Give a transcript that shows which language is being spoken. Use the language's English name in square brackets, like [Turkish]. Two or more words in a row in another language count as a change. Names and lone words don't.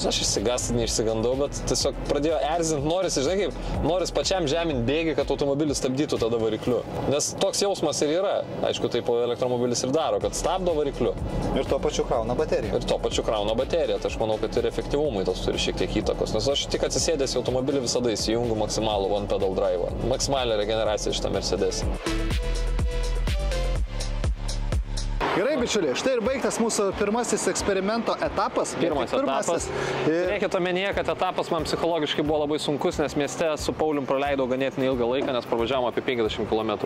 [Lithuanian] Aš neišsigandau, bet tiesiog pradėjo erzinti, norisi, žinai kaip, noris pačiam žemint bėgį, kad automobilis stabdytų tada varikliu. Nes toks jausmas ir yra. Aišku, taip elektromobilis ir daro, kad stabdo varikliu. Ir tuo pačiu krauna bateriją. Tai aš manau, kad ir efektyvumui tas turi šiek tiek įtakos. Nes aš tik atsisėdęs į automobilį visada įsijungiu maksimalų [English] one pedal drive. [Lithuanian] Maksimalią regeneraciją šitą Mercedes. Gerai, bičiuliai, štai ir baigtas mūsų pirmasis eksperimento etapas. Pirmas etapas. Reikia omenyje, kad etapas man psichologiškai buvo labai sunkus, nes mieste su Paulium praleidau ganėtinai ilgą laiką, nes pravažiavom apie 50 km.